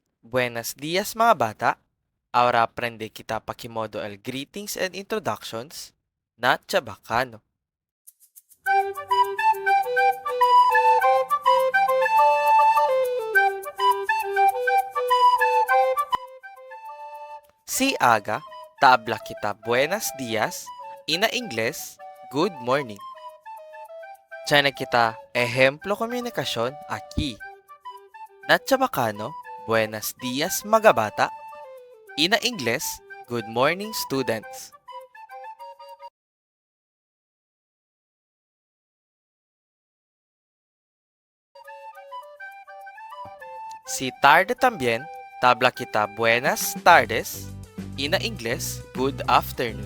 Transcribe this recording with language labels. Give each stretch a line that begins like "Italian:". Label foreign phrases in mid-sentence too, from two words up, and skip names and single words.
Chavacano: Buenos dias mga bata. Ahora aprende kita pakimodo el
English: greetings and introductions
Chavacano: na Chabacano. Si aga, tabla kita buenos dias, ina Ingles,
English: good morning.
Chavacano: Tiyan kita ehemplo komunikasyon aquí. Na Chabacano, buenos dias mga bata, ina Ingles,
English: good morning students.
Chavacano: Si tarde también, tabla kita buenas tardes, ina Ingles,
English: good afternoon.